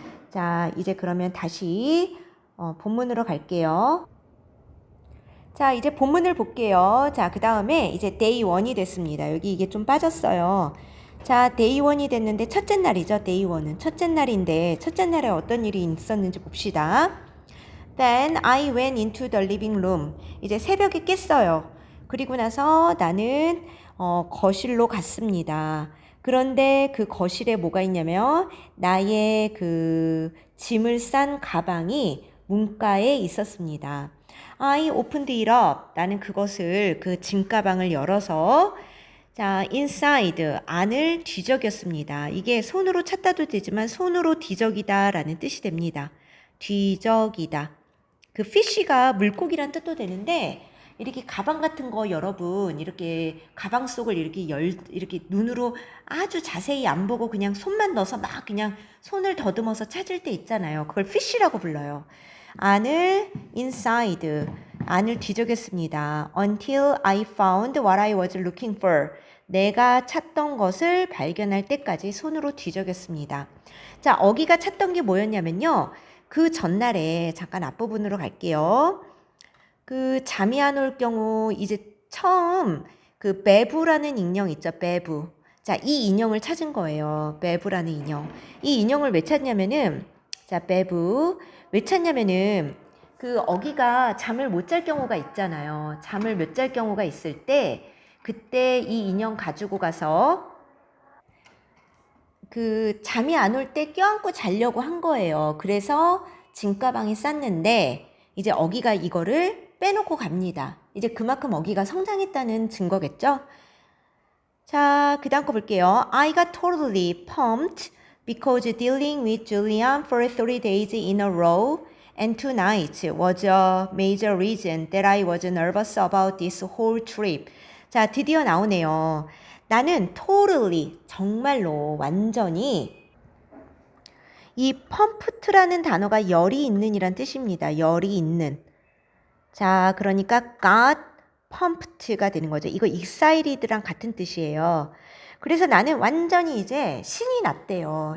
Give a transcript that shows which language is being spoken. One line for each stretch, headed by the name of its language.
Korean: 자, 이제 그러면 다시 본문으로 갈게요. 자, 이제 본문을 볼게요. 자, 그 다음에 이제 데이 1이 됐습니다. 여기 이게 좀 빠졌어요. 자, 데이 1이 됐는데 첫째 날이죠. 데이 1은 첫째 날인데 첫째 날에 어떤 일이 있었는지 봅시다.
English: Then I went into the living room.
Korean: 이제 새벽에 깼어요. 그리고 나서 나는 거실로 갔습니다. 그런데 그 거실에 뭐가 있냐면 나의 그 짐을 싼 가방이 문가에 있었습니다.
English: I opened it up.
Korean: 나는 그것을 그 짐가방을 열어서 자, inside 안을 뒤적였습니다. 이게 손으로 찾다도 되지만 손으로 뒤적이다 라는 뜻이 됩니다. 뒤적이다. 그 fish가 물고기란 뜻도 되는데 이렇게 가방 같은 거 여러분 이렇게 가방 속을 이렇게 눈으로 아주 자세히 안 보고 그냥 손만 넣어서 막 그냥 손을 더듬어서 찾을 때 있잖아요. 그걸 fish라고 불러요. 안을 inside 안을 뒤적였습니다.
English: Until I found what I was looking for.
Korean: 내가 찾던 것을 발견할 때까지 손으로 뒤적였습니다. 자, 어기가 찾던 게 뭐였냐면요. 그 전날에 잠깐 앞부분으로 갈게요. 그 잠이 안 올 경우 이제 처음 그 베브라는 인형 있죠. 베브. 자, 이 인형을 찾은 거예요. 베브라는 인형. 이 인형을 왜 찾냐면은 자, 베브. 왜 찾냐면은 그 어기가 잠을 못 잘 경우가 있잖아요. 잠을 못 잘 경우가 있을 때 그때 이 인형 가지고 가서 그 잠이 안 올 때 껴안고 자려고 한 거예요. 그래서 짐가방에 쌌는데 이제 어기가 이거를 빼놓고 갑니다. 이제 그만큼 어기가 성장했다는 증거겠죠? 자, 그 다음 거 볼게요.
English: I got totally pumped because dealing with Julian for 3 days in a row and 2 nights was a major reason that I was nervous about this whole trip.
Korean: 자, 드디어 나오네요. 나는 totally, 정말로, 완전히 이 pumped라는 단어가 열이 있는 이란 뜻입니다. 열이 있는. 자, 그러니까
English: got pumped
Korean: 가 되는 거죠. 이거 excited랑 같은 뜻이에요. 그래서 나는 완전히 이제 신이 났대요.